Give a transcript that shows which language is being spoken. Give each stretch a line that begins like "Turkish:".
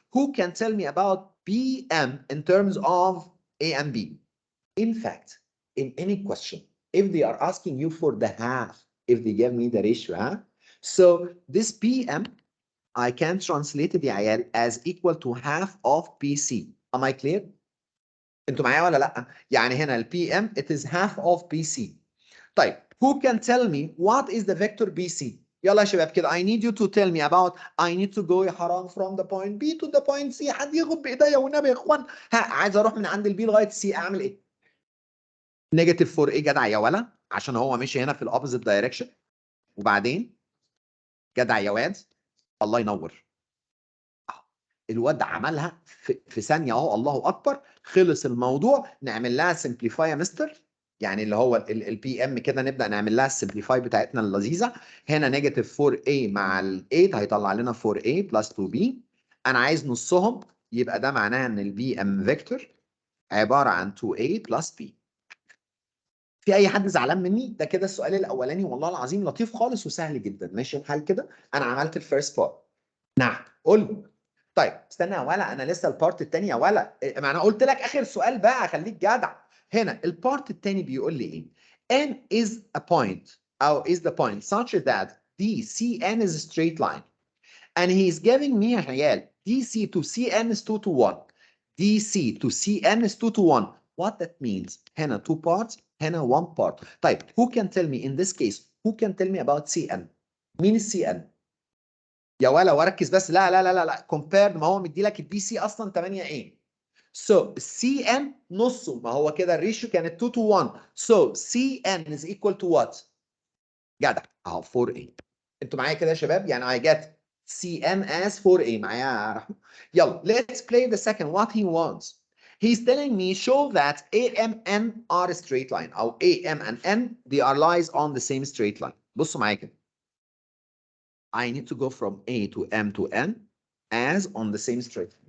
English: Who can tell me about BM in terms of A and B? In fact, in any question, if they are asking you for the half, if they give me the ratio, huh? So this PM, I can translate it
Arabic: يا عيال
English: as equal to half of PC. Am I clear?
Arabic: انتوا معايا ولا لا؟ يعني هنا ال PM
English: it is half of PC. طيب who can tell me what is the vector BC؟
Arabic: يلا يا شباب كده
English: I need you to tell me about I need to go
Arabic: يا حرام
English: from the point B to the point C.
Arabic: حد ياخد بايديا والنبي يا اخوان. ها عايز اروح من عند البي لغايه سي اعمل ايه؟ نيجاتيف 4 ايه جدع يا ولا عشان هو ماشي هنا في الاوبوزيت دايركشن. وبعدين جدع يا واد الله ينور. الواد عملها في ثانيه اهو الله اكبر. خلص الموضوع. نعمل لها سمبليفاي يا مستر. يعني اللي هو البي ام كده نبدا نعمل لها السمبليفاي بتاعتنا اللذيذه. هنا نيجاتيف 4a مع ال 8 هيطلع لنا 4a بلس 2b. انا عايز نصهم يبقى ده معناه ان البي ام فيكتور عباره عن 2a بلس b. في اي حد زعلان مني؟ ده كده السؤال الاولاني والله العظيم لطيف خالص وسهل جدا. ماشي الحال كده. انا عملت الفيرست بارت. نعم قول لي. طيب استنى يا ولا انا لسه البارت الثاني يا ولا. ما انا قلت لك اخر سؤال بقى خليك جدع. هنا البارت الثاني بيقول لي ايه؟
English: n is a point او is the point such that DCN is a straight line and he is giving me
Arabic: يا عيال
English: DC to CN is 2 to 1. DC to CN is 2 to 1. What that means? هنا 2 parts هنا 1 part. طيب who can tell me in this case who can tell me about CN؟
Arabic: مين السي ان؟ يا ولا وركز بس. لا لا لا لا لا كومبير. ما هو مدي لك البي سي اصلا 8 ايه. سو سي ان نصه. ما هو كده الريشيو كانت 2 to 1.
English: So C N is equal to what؟ جدع اهو 4A.
Arabic: انتوا معايا كده يا شباب؟ يعني
English: I get CN as 4A.
Arabic: معايا يا رحمة؟ يلا
English: let's play the second. What he wants. He's telling me show that AM and N are a straight line او AM and N they are lies on the same straight line.
Arabic: بصوا معايا كده.
English: I need to go from A to M to N as on the same straight line.